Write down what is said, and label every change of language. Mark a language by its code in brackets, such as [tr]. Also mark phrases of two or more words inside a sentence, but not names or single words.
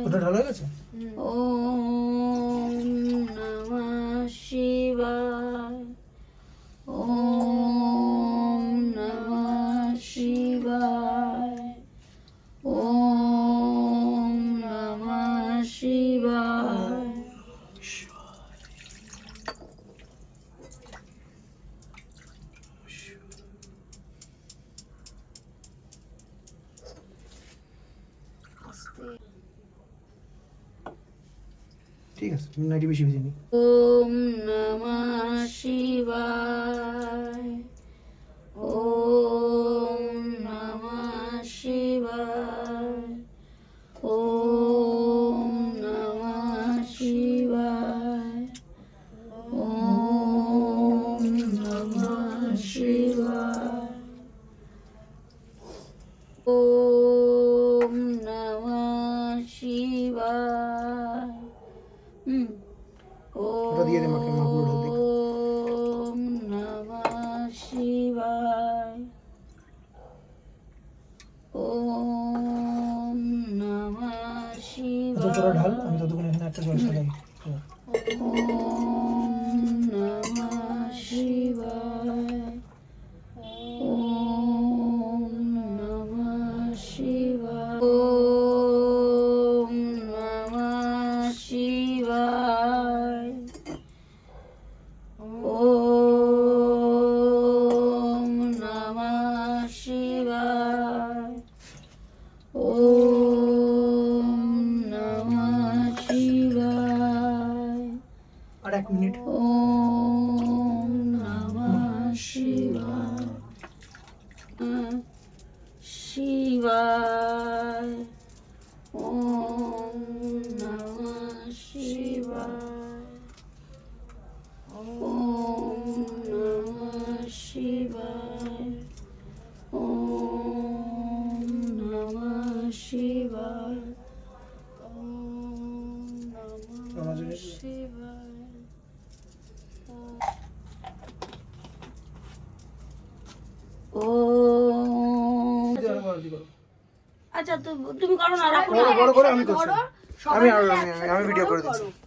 [bn] ওটা ঢালা হয়ে গেছে? [sa] ওম নমঃ শিবায়। ওম নমঃ শিবায়। ওম নমঃ শিবায়। [bn] ঠিক আছে, তুমি নাইটি বেশি ভেজে নি। [sa] ওম নমঃ শিবায়। ওম নমঃ শিবায়। ওম নমঃ শিবায়। ওম নমঃ শিবায়। ওম নমঃ শিবায়। [bn] ওটা দিয়ে দে মাকে, মা পুরো ঢাল দিক। [sa] ওম নমঃ শিবায়। ওম নমঃ [bn] আচ্ছা তোরা ঢাল, [sa] শিবায়। [bn] আমি ততক্ষণ এখানে একটা জল সাজাই। [sa] ওম নমঃ শিবায়। ওম নমঃ শিবায়। ওম নমঃ শিবায়। ওম নমঃ শিবায়। ওম নমঃ শিবায়। [bn] আর 1 মিনিট। [sa] ওম নমঃ শিবায়। শিবায়। ওম নমঃ শিবায়। ওম নমঃ শিবায়। ওম নমঃ শিবায়। ওম নমঃ শিবায়। [bn] ওম আচ্ছা তুমি করো না, রাখো না। বড় করে আমি করছি, আমি ভিডিও করে দিচ্ছি।